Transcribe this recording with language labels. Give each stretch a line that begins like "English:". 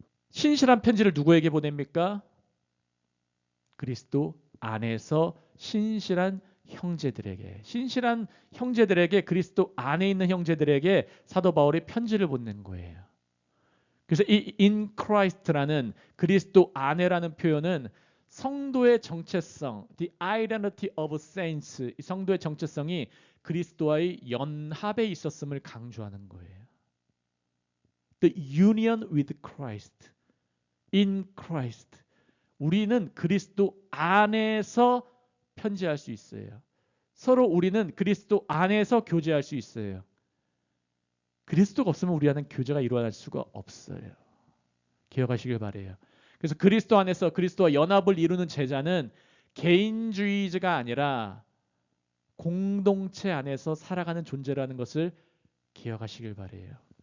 Korean: 신실한 편지를 누구에게 보냅니까? 그리스도 안에서 신실한 형제들에게, 신실한 형제들에게, 그리스도 안에 있는 형제들에게 사도 바울이 편지를 보낸 거예요. 그래서 이 in Christ라는 그리스도 안에라는 표현은 성도의 정체성,
English: the identity of saints,
Korean: 이 성도의 정체성이 그리스도와의 연합에 있었음을 강조하는 거예요.
English: The union with Christ, in Christ.
Korean: 우리는 그리스도 안에서 편지할 수 있어요. 서로 우리는 그리스도 안에서 교제할 수 있어요. 그리스도가 없으면 우리와는 교제가 이루어질 수가 없어요. 기억하시길 바래요. 그래서 그리스도 안에서 그리스도와 연합을 이루는 제자는 개인주의자가 아니라 공동체 안에서 살아가는 존재라는 것을 기억하시길 바래요.